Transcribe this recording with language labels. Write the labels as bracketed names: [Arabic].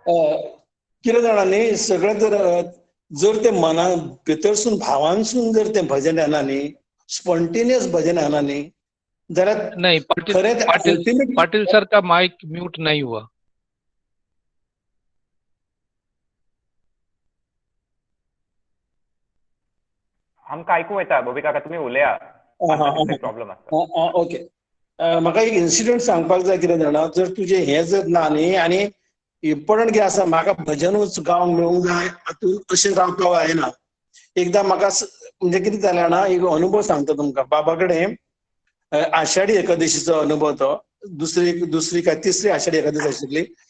[Konkani] कितें जाणा न्ही, सगळें जर ते मना भितरसून भावांसून जर ते भजन येना न्ही, स्पॉन्टेनियस भजन येना न्ही, जाल्यार [Hindi] नहीं, पाटिल सर का माइक म्यूट नहीं हुआ. [Konkani] आमकां ऐकू येता बबी काका, तुम्ही उलया. प्रॉब्लेम आसा. ओके. म्हाका एक इन्सिडेंट सांगपाक जाय. कितें जाणा, जर तुजें हें जर ना न्ही, आनी इम्पॉर्टंट कितें आसा, म्हाका भजनूच गावंक मेळूंक जाय हातूंत अशें रावपाक जायना. एकदां म्हाका म्हणजे कितें जालें जाणा, एक अनुभव सांगता तुमकां. बाबा कडेन आषाढी एकादशीचो अनुभव तो. दुसरी काय तिसरी आषाढी एकादशी आशिल्ली.